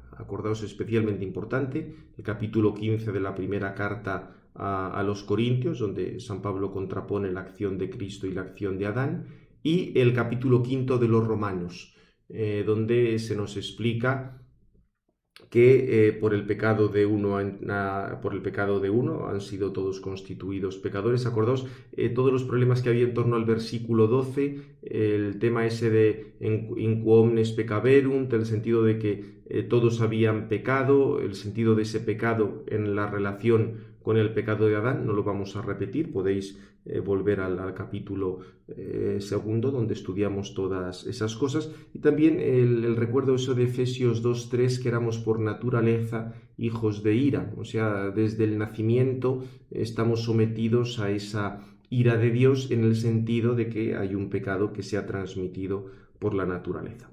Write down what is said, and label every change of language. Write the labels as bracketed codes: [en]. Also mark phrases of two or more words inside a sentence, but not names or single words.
[es] Acordaos, especialmente importante, el capítulo 15 de la primera carta a los Corintios, donde San Pablo contrapone la acción de Cristo y la acción de Adán, y el capítulo 5 de los Romanos, donde se nos explica que por el pecado de uno han sido todos constituidos pecadores. Acordaos todos los problemas que había en torno al versículo 12, el tema ese de [la] in quo omnes peccaverunt, [es] el sentido de que todos habían pecado, el sentido de ese pecado en la relación con el pecado de Adán. No lo vamos a repetir, podéis volver al capítulo segundo, donde estudiamos todas esas cosas, y también el recuerdo eso de Efesios 2:3, que éramos por naturaleza hijos de ira, o sea, desde el nacimiento estamos sometidos a esa ira de Dios, en el sentido de que hay un pecado que se ha transmitido por la naturaleza.